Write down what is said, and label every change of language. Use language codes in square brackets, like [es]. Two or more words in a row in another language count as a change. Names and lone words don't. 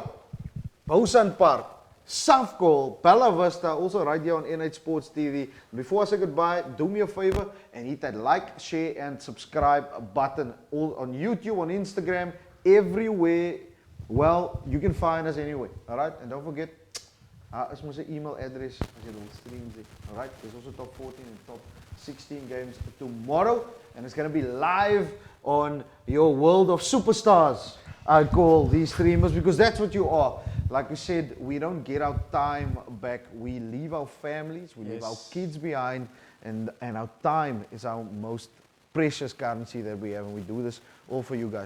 [en] Boland Park, Safcol, Bella Vista, also right here on NH Sports TV. Before I say goodbye, do me a favor and hit that like, share, and subscribe button all on YouTube, on Instagram, everywhere. Well, you can find us anyway, alright? And don't forget, [af] is mos 'n [en] email address [af] as jy wil stream dit. [en] Alright? There's also top 14 and top 16 games tomorrow, and it's going to be live on your world of superstars. I call these streamers because that's what you are. Like we said, we don't get our time back. We leave our families, we leave our kids behind, and our time is our most precious currency that we have, and we do this all for you guys.